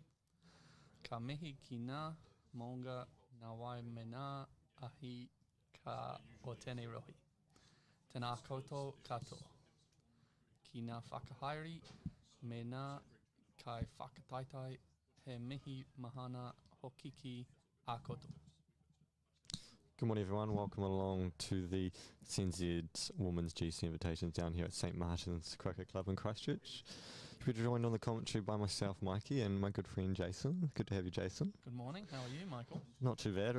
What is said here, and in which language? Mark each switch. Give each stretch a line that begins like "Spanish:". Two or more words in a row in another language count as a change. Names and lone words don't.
Māori: Ka mihi ki ngā maunga ngā wai me ngā ahi ka o tēnei rohi. Tēnā koutou katoa. Ki ngā whakahaere me ngā kai whakataitai he mihi mahana hokiki a koutou.
English: Good morning, everyone. Welcome along to the SNZ Women's GC Invitations down here at St Martins Croquet Club in Christchurch. We're joined on the commentary by myself, Mikey, and my good friend Jason. Good to have you, Jason. Good morning. How are you, Michael? Not too bad.